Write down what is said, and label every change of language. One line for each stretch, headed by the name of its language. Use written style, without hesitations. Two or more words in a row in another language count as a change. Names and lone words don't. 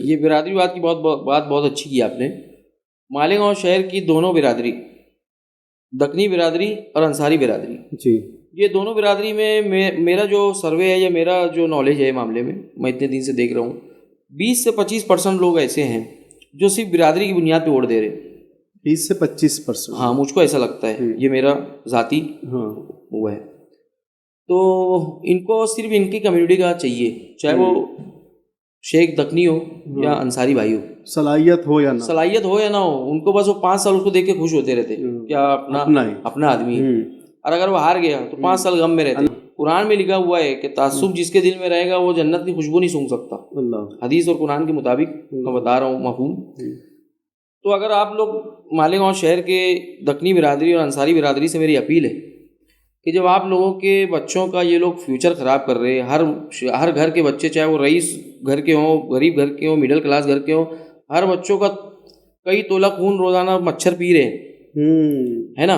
Urdu: یہ برادری بات کی بہت اچھی کی آپ نے. مالیگاؤں شہر کی دونوں برادری, دکنی برادری اور انصاری برادری, یہ دونوں برادری میں میرا جو سروے ہے یا میرا جو نالج ہے معاملے میں, میں اتنے دن سے دیکھ رہا ہوں, 20 سے 25% لوگ ایسے ہیں جو صرف برادری کی بنیاد پہ ووٹ دے رہے. 20 سے 25%؟ ہاں, مجھ کو ایسا لگتا ہے, یہ میرا ذاتی وہ ہے. تو ان کو صرف ان کی کمیونٹی کا چاہیے, چاہے وہ شیخ دکنی ہو یا انصاری بھائی ہو, صلاحیت ہو یا نہ صلاحیت ہو یا نہ ہو, ان کو بس وہ 5 سال اس کو دیکھ کے خوش ہوتے رہتے کیا اپنا آدمی ہے. اور اگر وہ ہار گیا تو 5 سال غم میں رہتے. قرآن میں لکھا ہوا ہے کہ تعصب جس کے دل میں رہے گا وہ جنت کی خوشبو نہیں سونگھ سکتا. حدیث اور قرآن کے مطابق میں بتا رہا ہوں مفہوم. تو اگر آپ لوگ مالیگاؤں شہر کے دکنی برادری اور انصاری برادری سے میری اپیل ہے کہ جب آپ لوگوں کے بچوں کا یہ لوگ فیوچر خراب کر رہے ہیں, ہر گھر کے بچے چاہے وہ رئیس گھر کے ہوں, غریب گھر کے ہوں,
English: middle class
Urdu: گھر کے ہوں, ہر بچوں کا کئی تولہ خون روزانہ مچھر پی رہے ہیں, ہے نا.